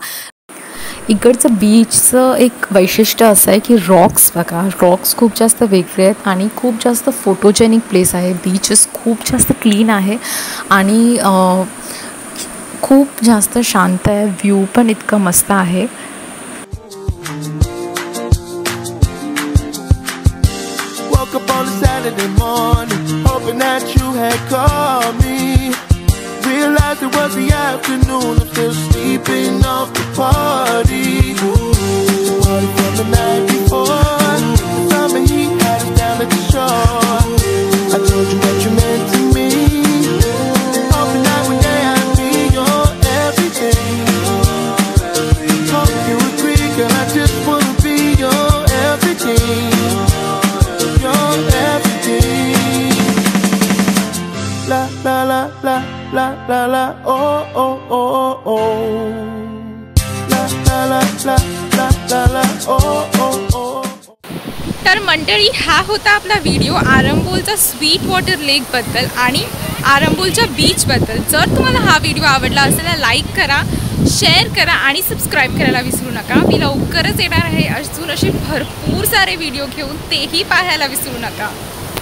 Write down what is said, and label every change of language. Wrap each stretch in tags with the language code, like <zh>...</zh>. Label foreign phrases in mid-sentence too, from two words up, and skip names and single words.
<mr>इकडचं बीचचं एक वैशिष्ट्य असं आहे की रॉक्स खूप जास्त वेगळे आहेत आणि खूप जास्त</mr> <en>photogenic place</en> <mr>आहे. बीचेस खूप जास्त क्लीन आहे आणि खूप जास्त शांत आहे. व्ह्यू पण इतकं मस्त आहे.</mr> <en>Realized it was the afternoon, I'm still sleeping off the party. Party from the night before, the summer heat had us down at the shore. I told you what you meant to me, hoping that one day I'd be your everything. Hope you agree, girl, I just wanna be your everything, your everything. La la la la la la la oh oh oh oh la la la la la la la oh oh oh.</en> <mr>तर मंडळी, हा होता आपला व्हिडिओ आरंबोलचा स्वीट वॉटर लेकबद्दल आणि आरंबोलच्या बीचबद्दल. जर तुम्हाला हा व्हिडिओ आवडला असेल तर लाईक करा, शेअर करा आणि सबस्क्राईब करायला विसरू नका. मी लवकरच येणार आहे अजून असे भरपूर सारे व्हिडिओ घेऊन, तेही पाहायला विसरू नका.</mr>